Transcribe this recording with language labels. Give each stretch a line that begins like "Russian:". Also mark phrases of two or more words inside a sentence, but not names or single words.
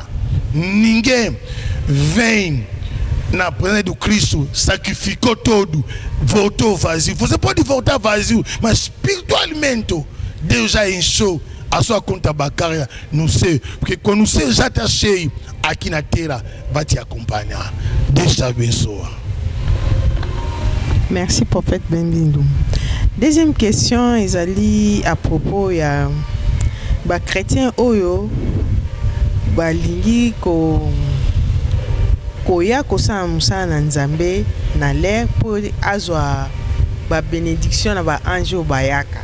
Portuguese: Ninguém vem na presença do Cristo, sacrificou tudo, voltou vazio. Você pode voltar vazio, mas espiritualmente Deus já encheu a sua conta bancária no céu, porque quando o céu já está cheio, aqui na terra vai te acompanhar. Deus te abençoe.
French: Merci, prophète
Lingala: Benbindo.
French: Deuxième question,
Lingala: ezali
French: à propos
Lingala: ya ba chrétien oyo balingi koya kosala mosala na Nzambe na l'air pour azwa ba bénédiction na ba ange oyo bayaka.